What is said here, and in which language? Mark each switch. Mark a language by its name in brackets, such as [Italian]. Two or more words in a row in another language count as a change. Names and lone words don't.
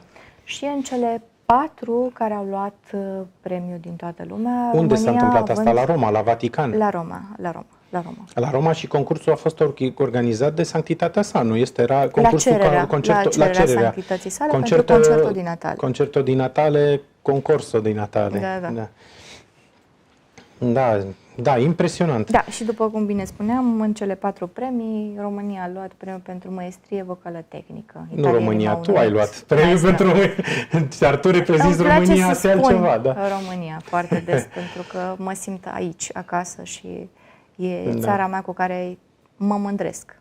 [Romanian] și în cele 4 care au luat premiul din toată lumea. Unde s-a România întâmplat asta? având- La Roma, la Vatican? La Roma. La Roma și concursul a fost organizat de sanctitatea sa, nu? Era concursul la cererea sanctității sale pentru concertul din Natale. [Italian] Concerto di Natale, concorso di Natale. [Romanian] Da. Da, impresionant. Da, și după cum bine spuneam, în cele 4 premii, România a luat premiul pentru maestrie vocală tehnică. Nu România, tu ai luat premiul pentru România. Dar tu reprezinți România, asta e altceva. Da. România foarte des, pentru că mă simt aici, acasă și e țara mea cu care mă mândresc.